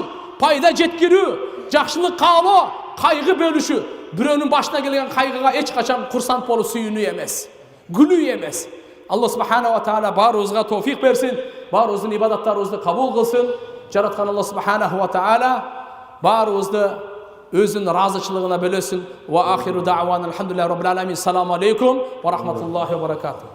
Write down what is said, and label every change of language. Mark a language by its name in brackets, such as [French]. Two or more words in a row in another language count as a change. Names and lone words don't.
[Kyrgyz] Пайда жеткирүү, жакшылык каалоо, кайгы бөлүшүү. Бирөөнүн башына келген кайгыга эч качан курсант болуп сүйүнүү эмес, гүлүү эмес. Алла [Arabic] سبحانه وتعالى [Kyrgyz] баарыбызга товфик берсин, баарыбыздын ибадаттарыбызды кабыл кылсын. Жараткан Алла [Arabic] سبحانه وتعالى [Kyrgyz] баарыбызды өзүнүн разычылыгына бөлөсүн. [Arabic] وآخر دعوانا الحمد لله رب العالمين السلام عليكم ورحمة الله وبركاته.